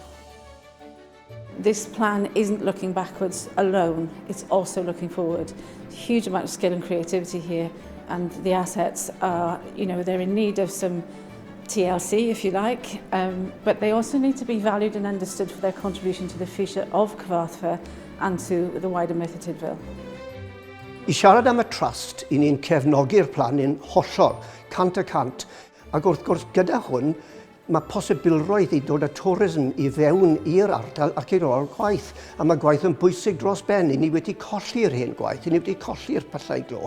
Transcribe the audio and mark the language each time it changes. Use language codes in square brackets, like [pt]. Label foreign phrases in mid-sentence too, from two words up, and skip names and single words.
[en] This plan isn't looking backwards alone, it's also looking forward. Huge amount of skill and creativity here, and the assets are, they're in need of some TLC, if you like, but they also need to be valued and understood for their contribution to the future of Cyfarthfa and to the wider Merthyr Tydfil. [cy] I siarad am y trust, i ni'n cefnogi'r plan yn hollol, cant y cant, ac wrth gwrs gyda hwn, mae posibilrwydd i dod â tourism i fewn i'r ardal ac i'r ôl gwaith. A mae gwaith yn bwysig dros ben. I ni wedi colli'r hen gwaith, i ni wedi colli'r pyllau glo.